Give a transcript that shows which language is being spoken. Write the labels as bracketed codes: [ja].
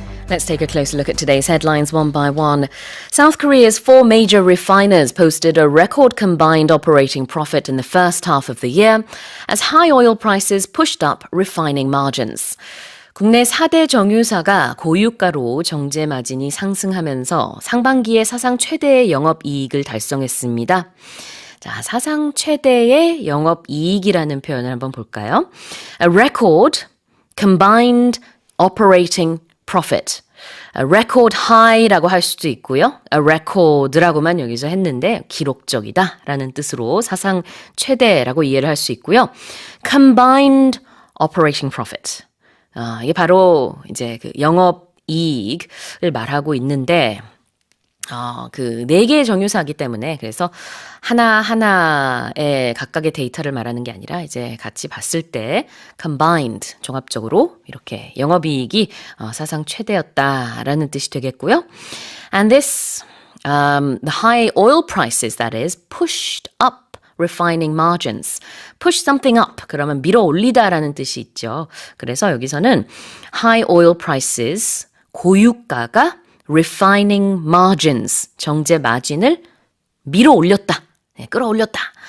[en] Let's take a closer look at today's headlines one by one. South Korea's four major refiners posted a record combined operating profit in the first half of the year as high oil prices pushed up refining margins. [ko] 국내 4대 정유사가 고유가로 정제 마진이 상승하면서 상반기에 사상 최대의 영업이익을 달성했습니다. 자, 사상 최대의 영업이익이라는 표현을 한번 볼까요? [en] A record combined operating profit. [ko] A record high라고 할 수도 있고요. A record라고만 여기서 했는데 기록적이다라는 뜻으로 사상 최대라고 이해를 할 수 있고요. [en] Combined operating profit. [ko] 이게 바로 이제 그 영업이익을 말하고 있는데 그 4개의 정유사이기 때문에 그래서 하나하나의 각각의 데이터를 말하는 게 아니라 이제 같이 봤을 때 combined 종합적으로 이렇게 영업이익이 사상 최대였다라는 뜻이 되겠고요. [en] And this the high oil prices that is pushed up refining margins. [ko] push something up 그러면 밀어 올리다라는 뜻이 있죠. 그래서 여기서는 high oil prices 고유가가 refining margins, 정제 마진을 밀어 올렸다, 끌어올렸다.